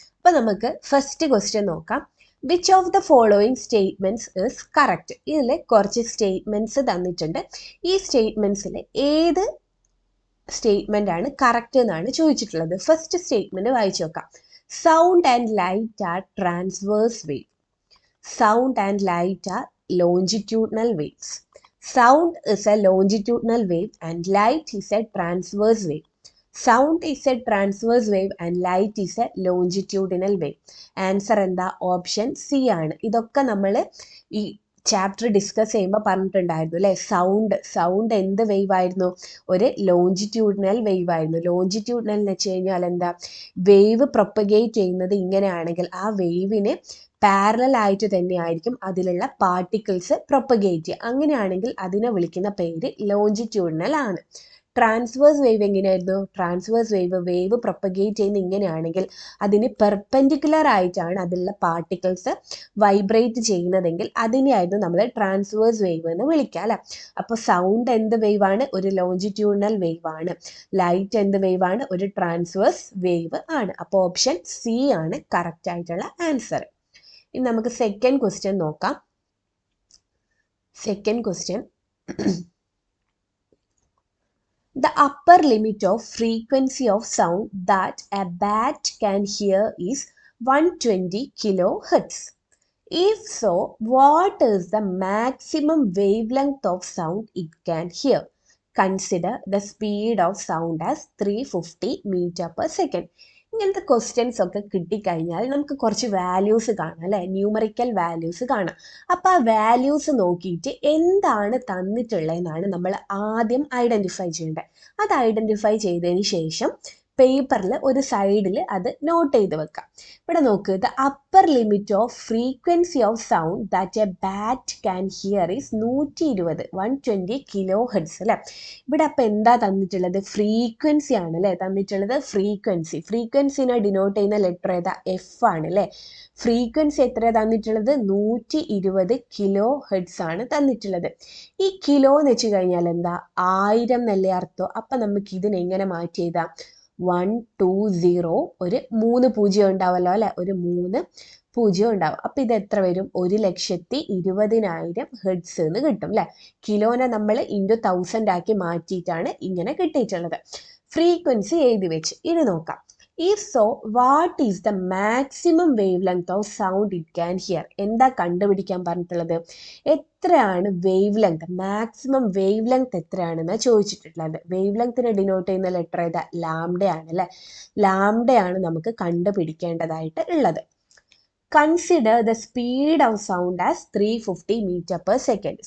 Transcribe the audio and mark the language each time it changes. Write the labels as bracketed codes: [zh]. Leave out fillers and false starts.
[ml] അപ്പോൾ നമുക്ക് first question നോക്കാം. [en] Which of the following statements is correct? [ml] ഇതിൽ കുറച്ച് സ്റ്റേറ്റ്മെൻറ്റ്സ് തന്നിട്ടുണ്ട്. ഈ സ്റ്റേറ്റ്മെൻറ്റ്സിൽ ഏത് സ്റ്റേറ്റ്മെൻ്റ് ആണ് കറക്റ്റ് എന്നാണ് ചോദിച്ചിട്ടുള്ളത്. ഫസ്റ്റ് സ്റ്റേറ്റ്മെൻറ്റ് വായിച്ചു നോക്കാം. [en] Sound and light are transverse wave. Sound and light are longitudinal waves. Sound is a longitudinal wave and light is a transverse wave. Sound is a transverse wave and light is a longitudinal wave. [ml] Answer എന്താ? Option C ആണ്. ഇതൊക്കെ നമ്മൾ ഈ chapter discuss ചെയ്യുമ്പോൾ പറഞ്ഞിട്ടുണ്ടായിരുന്നു അല്ലേ? Sound എന്ത് wave ആയിരുന്നു? ഒരു ലോഞ്ചിറ്റ്യൂഡിനൽ വേവ് ആയിരുന്നു. ലോഞ്ചിറ്റ്യൂഡിനൽ എന്ന് വെച്ച് കഴിഞ്ഞാൽ എന്താ? വേവ് പ്രൊപ്പഗേറ്റ് ചെയ്യുന്നത് ഇങ്ങനെയാണെങ്കിൽ ആ വേവിന് പാരലൽ ആയിട്ട് തന്നെയായിരിക്കും അതിലുള്ള പാർട്ടിക്കിൾസ് പ്രൊപ്പഗേറ്റ് ചെയ്യുക. അങ്ങനെയാണെങ്കിൽ അതിനെ വിളിക്കുന്ന പേര് ലോഞ്ചിറ്റ്യൂഡിനൽ ആണ്. ട്രാൻസ്വേഴ്സ് വേവ് എങ്ങനെയായിരുന്നു? ട്രാൻസ്വേഴ്സ് വേവ് പ്രൊപ്പഗേറ്റ് ചെയ്യുന്ന ഇങ്ങനെയാണെങ്കിൽ അതിന് പെർപെൻഡിക്കുലർ ആയിട്ടാണ് അതിലുള്ള പാർട്ടിക്കിൾസ് വൈബ്രേറ്റ് ചെയ്യുന്നതെങ്കിൽ അതിനെയായിരുന്നു നമ്മൾ ട്രാൻസ്വേഴ്സ് വേവ് എന്ന് വിളിക്കുക അല്ലേ? അപ്പോൾ സൗണ്ട് എന്ത് വേവ് ആണ്? ഒരു ലോഞ്ചിറ്റ്യൂഡിനൽ വേവ് ആണ്. ലൈറ്റ് എന്ത് വേവ് ആണ്? ഒരു ട്രാൻസ്വേഴ്സ് വേവ് ആണ്. അപ്പോൾ ഓപ്ഷൻ സി ആണ് കറക്റ്റ് ആയിട്ടുള്ള ആൻസർ. ഇനി നമുക്ക് സെക്കൻഡ് ക്വസ്റ്റ്യൻ നോക്കാം. [en] Second question, the upper limit of frequency of sound that a bat can hear is 120 kilohertz. If so, what is the maximum wavelength of sound it can hear? Consider the speed of sound as 350 meter per second. [ml] ഇങ്ങനത്തെ questions ഒക്കെ കിട്ടിക്കഴിഞ്ഞാൽ നമുക്ക് കുറച്ച് values കാണാം അല്ലേ? Numerical values കാണാം. അപ്പോൾ ആ വാല്യൂസ് നോക്കിയിട്ട് എന്താണ് തന്നിട്ടുള്ളതെന്നാണ് നമ്മൾ ആദ്യം ഐഡൻറ്റിഫൈ ചെയ്യേണ്ടത്. അത് ഐഡൻറ്റിഫൈ ചെയ്തതിന് ശേഷം പേപ്പറിൽ ഒരു സൈഡിൽ അത് നോട്ട് ചെയ്ത് വെക്കാം. ഇവിടെ നോക്ക്, [en] the upper limit of frequency of sound that a bat can hear is 120 kilohertz [ml] അല്ലേ? ഇവിടെ അപ്പം എന്താ തന്നിട്ടുള്ളത്? ഫ്രീക്വൻസി ആണ് അല്ലേ തന്നിട്ടുള്ളത്? ഫ്രീക്വൻസിനെ ഡിനോട്ട് ചെയ്യുന്ന ലെറ്റർ ഏതാ? എഫ് ആണ് അല്ലേ? ഫ്രീക്വൻസി എത്ര തന്നിട്ടുള്ളത്? 120 കിലോ ഹെർട്സ് ആണ് തന്നിട്ടുള്ളത്. ഈ കിലോ എന്ന് വെച്ച് കഴിഞ്ഞാൽ എന്താ? 1000 എന്നല്ലേ അർത്ഥം. അപ്പം നമുക്ക് ഇതിനെ എങ്ങനെ മാറ്റി എഴുതാം? 120, ഒരു 3 പൂജ്യം ഉണ്ടാവുമല്ലോ അല്ലെ? ഒരു 3 പൂജ്യം ഉണ്ടാവും. അപ്പം ഇത് എത്ര വരും? 1,20,000 ഹെർട്സ് എന്ന് കിട്ടും അല്ലെ? കിലോനെ നമ്മൾ ഇൻറ്റു 1000 ആക്കി മാറ്റിയിട്ടാണ് ഇങ്ങനെ കിട്ടിയിട്ടുള്ളത്. ഫ്രീക്വൻസി എഴുതി വെച്ച്. ഇനി നോക്കാം. [en] If so, what is the maximum wavelength of sound it can hear? [ml] എന്താ കണ്ടുപിടിക്കാൻ പറഞ്ഞിട്ടുള്ളത്? എത്രയാണ് wave length? Maximum wave length എത്രയാണെന്ന് ചോദിച്ചിട്ടുള്ളത്. വേവ് ലെങ്ത്തിനെ ഡിനോട്ട് ചെയ്യുന്ന ലെറ്റർ ഏതാ? ലാംഡയാണ് അല്ലേ? ലാംഡയാണ് നമുക്ക് കണ്ടുപിടിക്കേണ്ടതായിട്ട് ഉള്ളത്. [en] Consider the speed of sound as 350 metre per second.